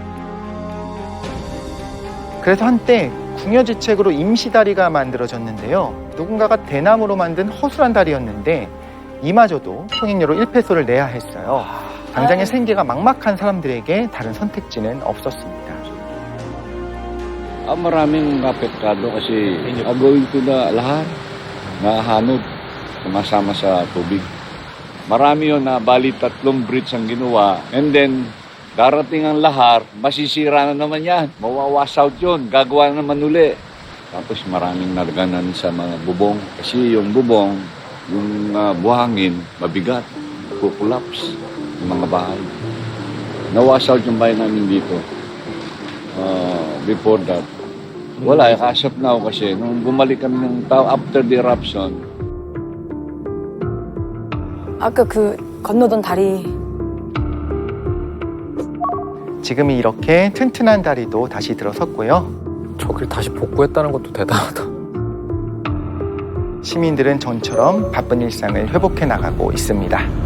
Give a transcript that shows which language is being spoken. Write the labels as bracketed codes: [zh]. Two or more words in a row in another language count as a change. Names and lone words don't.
[ko] 그래서 한때 궁여지책으로 임시다리가 만들어졌는데요. 누군가가 대나무로 만든 허술한 다리였는데 이마저도 통행료로 1페소를 내야 했어요. 당장의 생계가 막막한 사람들에게 다른 선택지는 없었습니다. [tl] Maraming apektado kasi agawin ko na lahat nahanod sumasama sa tubig. Marami yun na bali 3 bridge ang ginawa [en] and then [tl] darating ang lahar, masisira na naman yan. Mawawash out yun, gagawa naman uli. Tapos maraming nalaganan sa mga bubong kasi yung bubong, yung buhangin, mabigat, kukulaps yung mga bahay. Nawash out yung bahay namin dito. [en] Before that, wala, as of now [tl] kasi nung bumalik kami ng tao [en] after the eruption. [ko] 아까 그 건너던 다리. 지금이 이렇게 튼튼한 다리도 다시 들어섰고요. 저길 다시 복구했다는 것도 대단하다. 시민들은 전처럼 바쁜 일상을 회복해 나가고 있습니다.